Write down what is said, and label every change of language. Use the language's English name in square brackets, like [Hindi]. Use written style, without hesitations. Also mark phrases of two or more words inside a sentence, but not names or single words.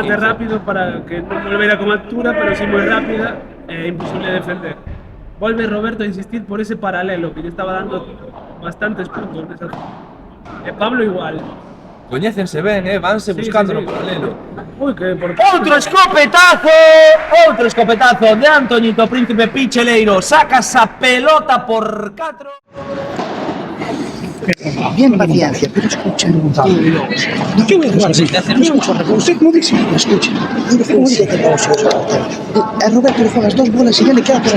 [Galician] remate rápido para que non volvera con altura, pero sí moi rápida, imposible defender. Volve Roberto a insistir por ese paralelo que lle estaba dando bastantes puntos nesa zona. E Pablo igual. Coñécense ben, vanse Sí, buscando sí, sí. no paralelo. Uy, que por Outro escopetazo! Outro escopetazo de Antoñito Príncipe Picheleiro. Saca esa pelota por 4. [Spanish] Bien, paciencia, pero escucha. ¿Qué voy a jugar así? No escucho a usted como dice. Escucha, ¿cómo dice que no se usa? A Roberto le juegas 2 bolas y ya le queda para